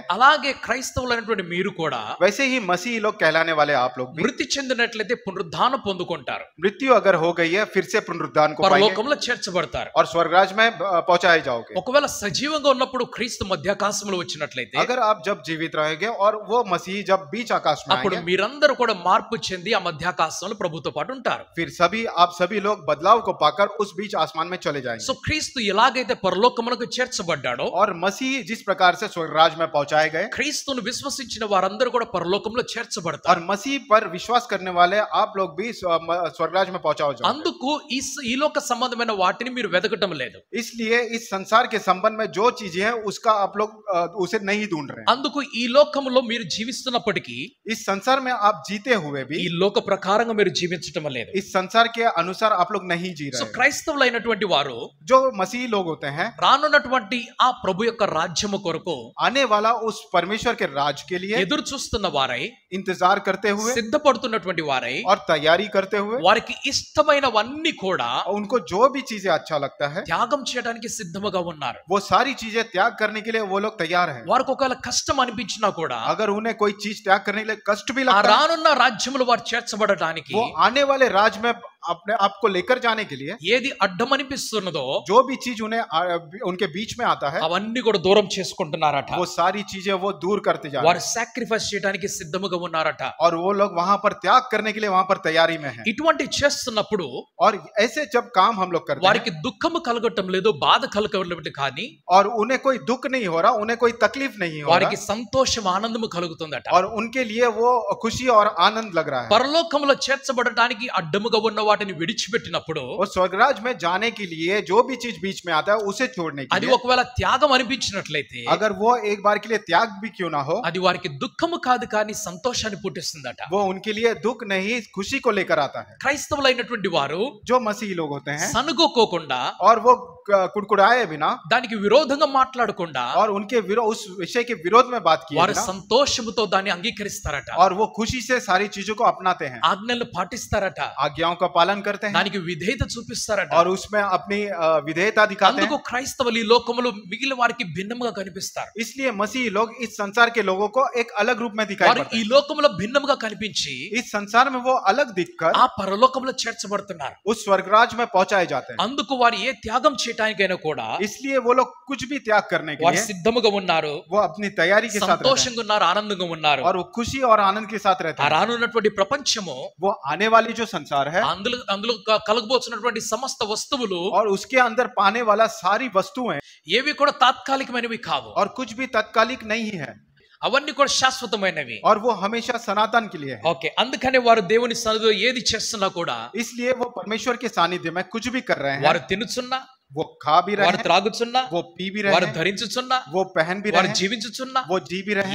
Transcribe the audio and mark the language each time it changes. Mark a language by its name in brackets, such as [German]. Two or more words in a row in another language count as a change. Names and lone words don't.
[Telugu] అలాగే క్రైస్తవులైనటువంటి మీరు కూడా [Hindi] वैसे ही मसीह लोग कहलाने वाले आप लोग भी [Telugu] మృతి చెందినట్లయితే పునరుద్ధానం పొందుకుంటారు, [Hindi] मृत्यु अगर हो गई है फिर से पुनरुद्धान को पाएंगे, [Telugu] పరలోకంలో చేర్చబడతారు. [Hindi] और स्वर्गराज में पहुंचाए जाओगे. [Telugu] ఒకవేళ సజీవంగా ఉన్నప్పుడు క్రీస్తు మధ్యాకాశంలో వచ్చినట్లయితే, [Hindi] अगर आप जब जीवित रहेंगे और वो मसीह जब बीच आकाश में [Telugu] అప్పుడు [Hindi] आएंगे, [Telugu] మీరందరూ కూడా మార్పు చెంది ఆ మధ్యాకాశంలో ప్రభుతో పాటు ఉంటారు. [Hindi] फिर आप सभी लोग बदलाव को पाकर उस बीच आसमान में चले जाएंगे. [Telugu] సో క్రీస్తు ఎలాగైతే పరలోకమునకు చేర్చబడ్డాడో, [Hindi] और मसीह जिस प्रकार से स्वर्गराज में पहुंचाए गए, [Telugu] క్రీస్తును విశ్వసించిన వారందరూ కూడా పరలోకంలో [Hindi] और [Telugu] చేర్చబడతారు. [Hindi] मसीह पर विश्वास करने वाले आप लोग भी स्वर्गराज में पहुंचाओ जाओगे. [Telugu] అందుకు ఈ లోక సంబంధమైన వాటిని మీరు వెతకటం లేదు, [Hindi] इसलिए इस संसार के संबंध में जो चीजें हैं उसका आप लोग उसे नहीं ढूंढ रहे हैं. [Telugu] అందుకు ఈ లోకములో మీరు జీవిస్తున్నప్పటికీ [Hindi] इस संसार में आप जीते हुए भी [Telugu] ఈ లోక ప్రకారంగా మీరు జీవించటం లేదు. [Hindi] इस संसार के अनुसार आप लोग नहीं जी [Telugu] సో [Hindi] रहे हैं. [Telugu] క్రైస్తవులైనటువంటి వారు [Hindi] जो मसीह लोग होते हैं, [Telugu] రానున్నటువంటి ఆ ప్రభు యొక్క రాజ్యము కొరకు [Hindi] आने वाला उस परमेश्वर के राज के लिए [Telugu] ఎదురు చూస్తున్న వారై, [Hindi] इंतजार करते हुए [Telugu] సిద్ధపడుతున్నటువంటి వారై, [Hindi] और तैयारी करते हुए, [Telugu] వారికి ఇష్టమైనవన్నీ కూడా [Hindi] उनको जो भी चीजें अच्छा लगता है [Telugu] త్యాగం చేయడానికి సిద్ధముగా ఉన్నారు. [Hindi] वो सारी चीजें त्याग करने के लिए वो लोग तैयार हैं. [Telugu] వారికి ఒకవేళ కష్టం అనిపించినా కూడా [Hindi] अगर उन्हें कोई चीज त्याग करने के लिए कष्ट भी [Telugu] ఆ [Hindi] लगता है, [Telugu] రానున్న రాజ్యములు వారు చేర్చబడటానికి [Hindi] वो आने वाले राज में अपने आप को लेकर जाने के लिए [Telugu] ఏది అడ్డం అనిపిస్తున్నదో [Hindi] जो भी चीज उन्हें उनके बीच में आता है, [Telugu] అవన్నీ కూడా దూరం చేసుకుంటున్నారట. [Hindi] वो सारी चीजें वो दूर करते जा रहे [Telugu] వారు [Hindi] हैं, [Telugu] సాక్రిఫైస్ చేయడానికి సిద్ధముగా ఉన్నారట. [Hindi] और वो लोग वहां पर त्याग करने के लिए वहां पर तैयारी में हैं. [Telugu] ఇటువంటి చేస్తున్నప్పుడు [Hindi] और ऐसे जब काम हम लोग करते हैं, [Telugu] వారికి దుఃఖము కలగటం లేదు, బాధ కలగటం లేదు, కానీ [Hindi] और उन्हें कोई दुख नहीं हो रहा, उन्हें कोई तकलीफ नहीं हो [Telugu] వారికి [Hindi] रहा, [Telugu] సంతోషం ఆనందము కలుగుతుందట. [Hindi] और उनके लिए वो खुशी और आनंद लग रहा है. [Telugu] పరలోకములో చేర్చబడటానికి అడ్డముగా ఉన్న వాటిని విడిచిపెట్టినప్పుడు [Hindi] वो स्वर्गराज में जाने के लिए जो भी चीज बीच में आता है उसे छोड़ने के [Telugu] అది [Hindi] लिए, [Telugu] ఒకవేళ త్యాగం అనిపించినట్లయితే [Hindi] अगर वो एक बार के लिए त्याग भी क्यों ना हो, [Telugu] అది వారికి దుఃఖము కాదు కానీ సంతోషాన్ని పుట్టిస్తుందట. [Hindi] वो उनके लिए दुख नहीं खुशी को लेकर आता है. [Telugu] క్రైస్తవులైనటువంటి వారు [Hindi] जो मसीही लोग होते हैं [Telugu] సనుగోకోకుండా [Hindi] और वो कुड़कुड़ाए बिना [Telugu] దానికి విరోధంగా మాట్లాడకుండా [Hindi] और उनके उस विषय के विरोध में बात किए [Telugu] వారు [Hindi] बिना, [Telugu] సంతోషముతో దాన్ని అంగీకరిస్తారట. [Hindi] और वो खुशी से सारी चीजों को अपनाते हैं, [Telugu] ఆజ్ఞలను పాటిస్తారట. [Hindi] आज्ञाओं का पालन करते हैं [Telugu] దానికి విధేయత చూపిస్తారట. [Hindi] और उसमें अपनी विधेयता दिखाते [Telugu] అందుకు [Hindi] हैं. [Telugu] క్రైస్తవులు ఈ లోకములో మిగిలిన వారికి భిన్నముగా కనిపిస్తారు. [Hindi] इसलिए मसीही लोग इस संसार के लोगों को एक अलग रूप में दिखाई [Telugu] వారు [Hindi] पड़ते [Telugu] ఈ [Hindi] हैं. [Telugu] లోకములో భిన్నముగా కనిపించి [Hindi] इस संसार में वो अलग दिखकर [Telugu] ఆ పరలోకంలో చేర్చబడుతున్నారు. [Hindi] उस स्वर्गराज में पहुंचाए जाते हैं. [Telugu] అందుకు వారు ఏ త్యాగం చేయడానికైనా కూడా [Hindi] इसलिए वो लोग कुछ भी त्याग करने के [Telugu] వారు [Hindi] लिए [Telugu] సిద్ధముగా ఉన్నారు, [Hindi] वो अपनी तैयारी के साथ रहते हैं [Telugu] సంతోషంగా ఉన్నారు, ఆనందంగా ఉన్నారు. [Hindi] और वो खुशी और आनंद के साथ रहते [Telugu] ఆ [Hindi] हैं. [Telugu] రానున్నటువంటి ప్రపంచము, [Hindi] वो आने वाली जो संसार है [Telugu] అందులో అందులో కలగబోతున్నటువంటి సమస్త వస్తువులు [Hindi] और उसके अंदर पाने वाला सारी वस्तुएं [Telugu] ఏవి కూడా తాత్కాలికమైనవి కావు. [Hindi] और कुछ भी तात्कालिक नहीं है, [Telugu] అవన్నీ కూడా శాశ్వతమైనవి. [Hindi] और वो हमेशा सनातन के लिए है. [Telugu] ఓకే, అందుకనే వారు దేవుని సన్నిధిలో ఏది చేస్తున్నా కూడా [Hindi] इसलिए वो परमेश्वर के सानिध्य में कुछ भी कर रहे हैं, [Telugu] వారు తినుచున్నా, [Hindi] वो खा भी रहे [Telugu] వారు [Hindi] हैं, [Telugu] త్రాగుచున్నా, [Hindi] वो पी भी रहे [Telugu] వారు [Hindi] हैं, [Telugu] ధరించుచున్నా, [Hindi] वो पहन भी [Telugu] వారు [Hindi] रहे हैं, [Telugu] జీవించుచున్నా, [Hindi] वो जी भी रहे हैं.